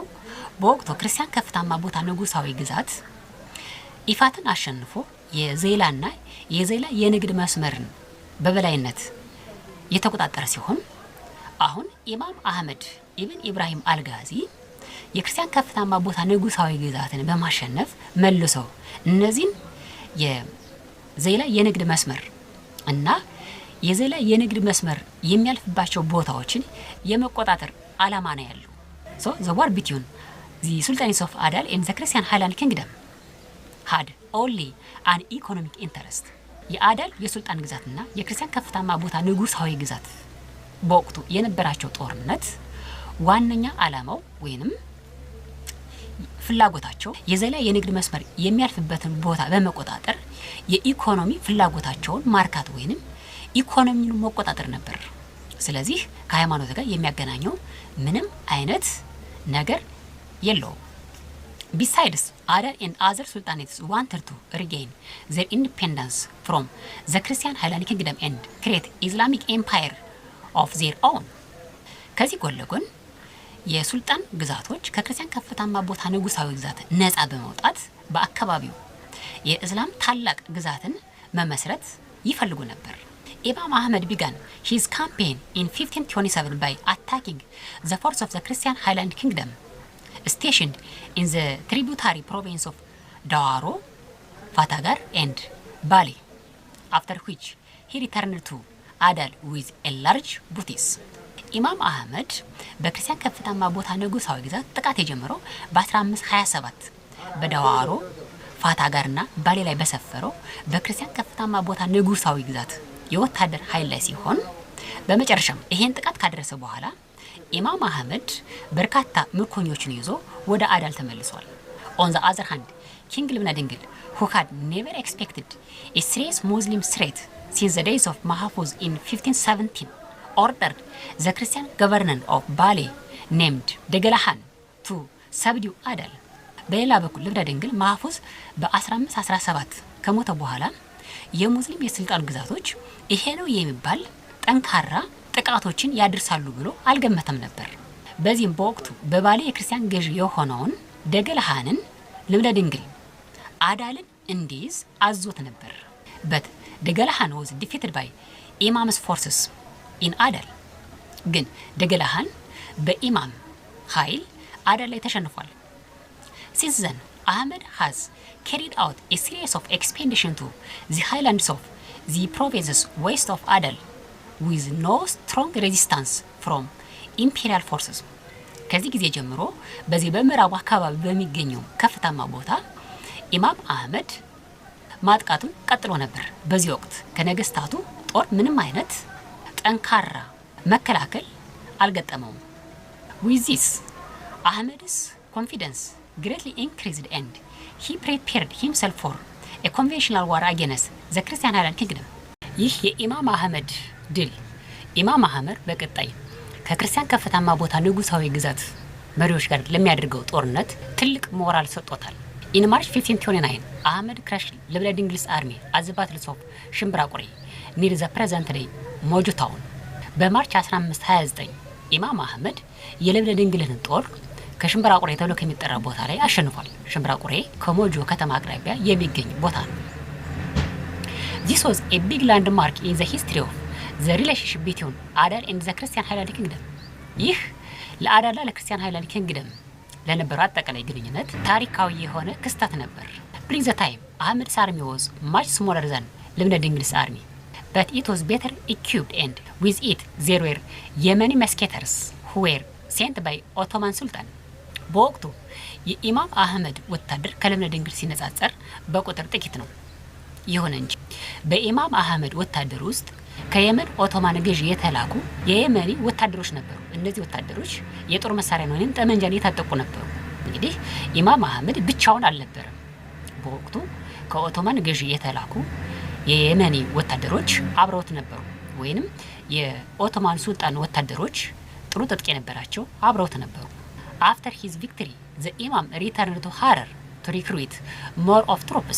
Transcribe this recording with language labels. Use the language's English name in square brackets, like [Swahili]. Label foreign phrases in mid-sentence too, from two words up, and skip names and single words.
[Amharic] በወቅቱ ክርስቲያን ከፍታማ ቦታ ንጉሳዊ ግዛት ኢፋትን አሸንፎ የዘይላና የዘይላ የንግድ መስመርን በበላይነት የተቆጣጠረ ሲሆን አሁን ኢማም አህመድ ኢብን ኢብራሂም አልጋዚ የክርስቲያን ከፍታማ ቦታ ንጉሳዊ ግዛትን በማሸነፍ መልሶ እነዚህን የዘይላ የንግድ መስመር እና የዘይላ የንግድ መስመር የሚያልፍባቸው ቦታዎችን የመቆጣጠር ዓላማ ነው ያለው። [English] So the war between the sultanates of Adal and the Christian Highland Kingdom had only an economic interest። [Amharic] የአዳል የሱልጣን ግዛትና የክርስቲያን ከፍታማ ቦታ ንጉሳዊ ግዛት በወቅቱ የነበራቸው ጦርነት ዋነኛ ዓላማው ወይንም ፍላጎታቸው የዘላ የንግድ መስመር የሚያልፍበትን ቦታ በመቆጣጠር የኢኮኖሚ ፍላጎታቸውን ማርካት ወይንም ኢኮኖሚውን መቆጣጠር ነበር። ስለዚህ ከሃይማኖት ጋር የሚያገናኘው ምንም አይነት ነገር የለውም። [English] Besides, Adal and other sultanates wanted to regain their independence from the Christian Hellenic Kingdom and create Islamic empire of their own. [Amharic] ከዚህ ጎን ለጎን የሱልጣን ግዛቶች ከክርስቲያን ከፍታማ ቦታ ንጉሳዊ ግዛት ነፃ በመውጣት በአካባቢው የእስላም ታላቅ ግዛትን መመስረት ይፈልጉ ነበር። [English] Imam Ahmed began his campaign in 1527 by attacking the force of the Christian Highland Kingdom stationed in the tributary province of Dawaro, Fatagar and Bali, after which he returned to Adal with a large booty. [Amharic] ኢማም አህመድ በክርስቲያን ከፍታማ ቦታ ንጉሳዊ ግዛት ጥቃት የጀመረው በ1527 በዳዋሮ ፋታጋርና ባሌ ላይ በሰፈረው በክርስቲያን ከፍታማ ቦታ ንጉሳዊ ግዛት የወታደር ኃይል ላይ ሲሆን በመጨረሻም ይሄን ጥቃት ካደረሰ በኋላ ኢማም አህመድ በርካታ ምርኮኞችን ይዞ ወደ አዳል ተመልሷል። [English] On the other hand, King Libna Dingil, who had never expected a serious Muslim threat since the days of Mahfuz in 1517, ordered the Christian governor of Bali named Degalahan to subdue Adal. [Amharic] በሌላ በኩል ልብነ ድንግል ማህፉዝ በ1517 ከሞተ በኋላ የሙስሊም የስልጣን ግዛቶች ይሄ ነው የሚባል ጠንካራ ጥቃቶችን ያድርሳሉ ብሎ አልገመተም ነበር። በዚህም በወቅቱ በባሌ የክርስቲያን ገዢ የሆነውን ደገላሃንን ልብነ ድንግል አዳልን እንዲይዝ አዞት ነበር። [English] but ደገላሃን was defeated by Imam's forces in Adal. [Amharic] ግን ደገላሃን በኢማም ኃይል አዳል ላይ ተሸንፏል። [English] Since then, Ahmed has carried out a series of expeditions to the highlands of the provinces west of Adal with no strong resistance from imperial forces. [Amharic] ከዚህ ጊዜ ጀምሮ በዚህ በምዕራቡ አካባቢ በሚገኘው ከፍታማ ቦታ ኢማም አህመድ ማጥቃቱን ቀጥሎ ነበር። በዚህ ወቅት ከነገስታቱ ጦር ምንም አይነት ጠንካራ መከላከል አልገጠመውም። [English] With this, Ahmed's confidence greatly increased and he prepared himself for a conventional war against the Christian Highland Kingdom. [Amharic] ይህ የኢማም አህመድ ድል ኢማም አህመድ በቀጣይ ከክርስቲያን ከፍታማ ቦታ ንጉሳዊ ግዛት መሪዎች ጋር ለሚያደርገው ጦርነት ትልቅ ሞራል ሰጥቶታል። [English] In March 1529, Ahmed crushed Libna Dingil's army at the Battle of ሽምብራቁሬ near the present-day Mojo town. [Amharic] በማርች 1529 ኢማም አህመድ የልብነ ድንግልን ጦር ከሽምብራቁሬ ተብሎ ከሚጠራ ቦታ ላይ አሸንፏል። ሽምብራቁሬ ከሞጆ ከተማ አቅራቢያ የሚገኝ ቦታ ነው። [English] This was a big landmark in the history of the relationship between Adal and the Christian Highland Kingdom. [Amharic] ይህ ለአዳልና ለክርስቲያን ሃይላንድ ኪንግደም ለነበረው አጠቃላይ ግንኙነት ታሪካዊ የሆነ ክስተት ነበር። [English] During the time, Ahmed's army was much smaller than ልብነ ድንግል's army, but it was better equipped and with it there were Yemeni musketeers who were sent by Ottoman Sultan. [Amharic] በወቅቱ የኢማም አህመድ ወታደር ከልብነ ድንግል ሲነጻጸር በቁጥር ጥቂት ነው። ይሁን እንጂ በኢማም አህመድ ወታደር ውስጥ ከየመን ኦቶማን ገዢ የተላኩ የየመኒ ወታደሮች ነበሩ። እነዚህ ወታደሮች የጦር መሳሪያ ነው ወይም ጠመንጃን የታጠቁ ነበሩ። እንግዲህ ኢማም አህመድ ብቻውን አልነበረም። በወቅቱ ከኦቶማን ገዢ የተላኩ የየመኒ ወታደሮች አብረውት ነበሩ። ወይንም የኦቶማን ሱልጣን ወታደሮች ጥሩ ትጥቅ የነበራቸው አብረውት ነበሩ። [English] After his victory, the Imam returned to Harar to recruit more of troops.